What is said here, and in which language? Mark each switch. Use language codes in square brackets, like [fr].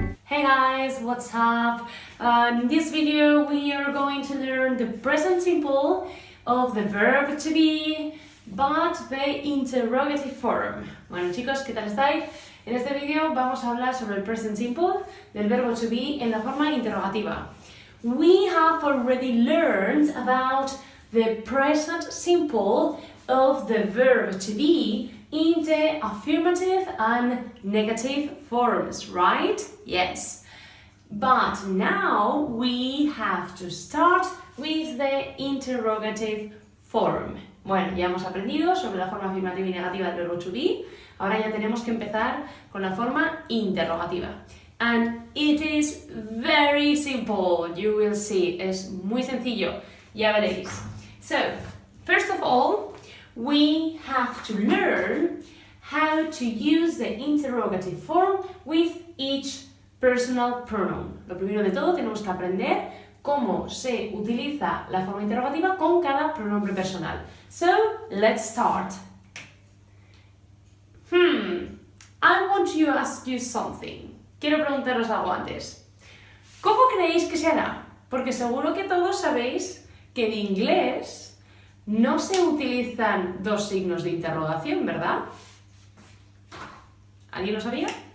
[en] In this video we are going to learn the present simple of the verb to be, but the interrogative form. [es] Bueno chicos, ¿qué tal estáis? En este vídeo vamos a hablar sobre el present simple del verbo to be en la forma interrogativa. [en] We have already learned about the present simple of the verb to be in the affirmative and negative forms, right? Yes. But now we have to start with the interrogative form. [es] Bueno, ya hemos aprendido sobre la forma afirmativa y negativa del verbo to be. Ahora ya tenemos que empezar con la forma interrogativa. [en] And it is very simple, you will see. [es] Es muy sencillo, ya veréis. [en] So, first of all, we have to learn how to use the interrogative form with each personal pronoun. [es] Lo primero de todo tenemos que aprender cómo se utiliza la forma interrogativa con cada pronombre personal. [en] So, let's start. I want to ask you something. [es] Quiero preguntaros algo antes. ¿Cómo creéis que se hará? Porque seguro que todos sabéis que en inglés no se utilizan dos signos de interrogación, ¿verdad? ¿Alguien lo sabía?